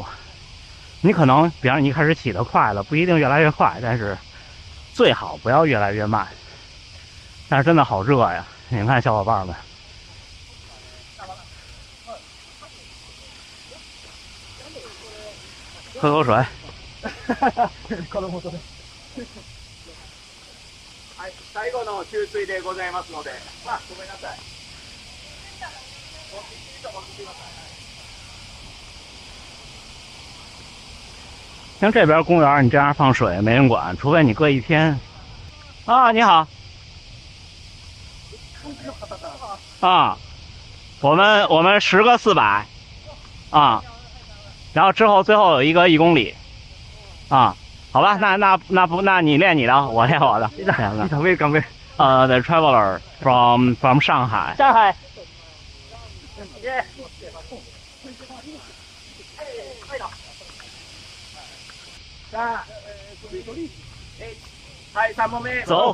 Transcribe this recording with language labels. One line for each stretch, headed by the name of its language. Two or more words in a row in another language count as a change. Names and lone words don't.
Chinese: 你可能，比方你一开始起得快了，不一定越来越快，但是最好不要越来越慢。但是真的好热呀！你们看，小伙伴们。喝口水。
Japanese: はい、最後の給水でございますので、あ、ごめんなさい。
Chinese: 像这边公园，你这样放水没人管，除非你搁一天。啊，你好。啊，我们10个400。啊。然后之后最后有一个1公里，啊，好吧，那你练你的，我练我的。
English: The traveler from Shanghai.
Japanese: 上海。はい、3問目。
Chinese: 走。